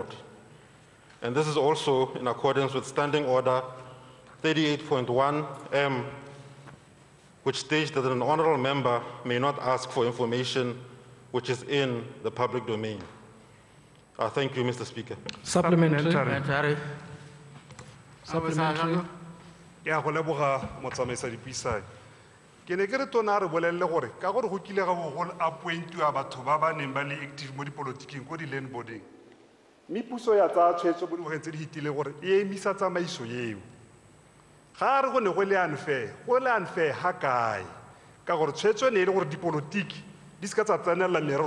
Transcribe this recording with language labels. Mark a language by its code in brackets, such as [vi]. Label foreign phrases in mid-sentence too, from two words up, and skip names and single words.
[en] And this is also in accordance with Standing Order 38.1M, which states that an honorable member may not ask for information which is in the public domain. Thank you, Mr. Speaker. Supplementary. Supplementary. [tn] Ke a go leboga motsamaisi dipuisano. ke ne ke re tona re bolelle gore ka gore go kile ga go appointiwa batho ba ba neng ba le active mo dipolotiking ko di-landboarding mme puso ya tsaya tshwetso mo dingwageng tse di hitile gore e emisa tsamaiso eo ga re go ne go le unfair ga kae ka gore tshwetso ne e le gore dipolotiki di se ka tsa tsenelela merero